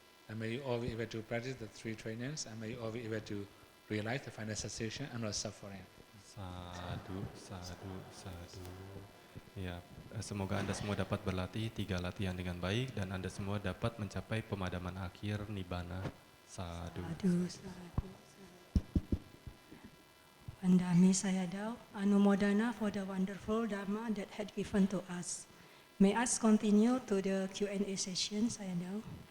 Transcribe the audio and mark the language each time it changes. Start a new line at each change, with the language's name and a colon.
English: And may you all be able to practice the three trainings, and may you all be able to realize the final cessation and not suffering.
Pali: Sadu, sadu, sadu.
Indonesian: Ya, semoga Anda semua dapat berlatih 3 latihan dengan baik dan Anda semua dapat mencapai pemadaman akhir Nibbana.
Pali: Sadu. Sadu, sadu, sadu.
English: Vandami Sayadaw, Anumodana for the wonderful Dharma that had given to us. May us continue to the Q&A session, Sayadaw.